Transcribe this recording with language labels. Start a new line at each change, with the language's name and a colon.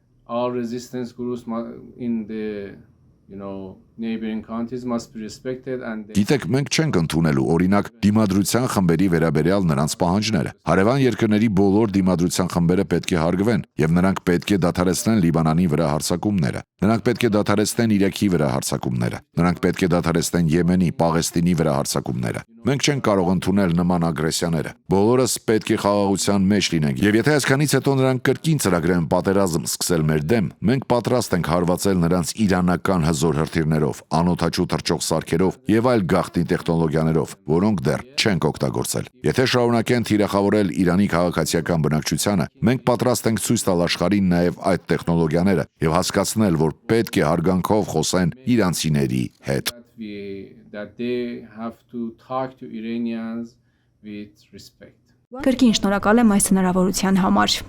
English: All resistance groups in the, neighboring countries must be respected and
Armenian: Գիտեք, մենք չենք ընդունելու օրինակ դիմադրության խմբերի վերաբերյալ նրանց պահանջները։ Հարևան երկրների բոլոր դիմադրության խմբերը պետք է հարգվեն, եւ նրանք պետք է դադարեցնեն Լիբանանի վրա հարձակումները։ Նրանք պետք է դադարեցնեն Իրաքի վրա հարձակումները։ Նրանք պետք է դադարեցնեն Եմենի, Պաղեստինի վրա հարձակումները։ Մենք չենք կարող ընդունել նման ագրեսիաները։ Բոլորս պետք է խաղաղության մեջ լինենք, եւ եթե այսքանից հետո նրանք կրկին ծրագրեն պատերազմ սկսել մեր դեմ, մենք պատրաստ ենք հարվածել նրանց իրանական հզոր հրթիռներով, անօդաչու թռչող սարքերով եւ այլ գաղտնի տեխնոլոգիաներով, որոնք դեռ չենք օգտագործել։ Եթե շարունակեն թիրախավորել Իրանի քաղաքացիական բնակչությանը, մենք պատրաստ ենք ցույց տալ աշխարհին նաեւ այդ տեխնոլոգիաները եւ հասկացնել, որ պետք է հարգանքով խոսեն իրանցիների հետ։
English: That they have to talk to Iranians with respect.
Armenian: Կրկին շնորհակալ եմ այս հնարավորության համար։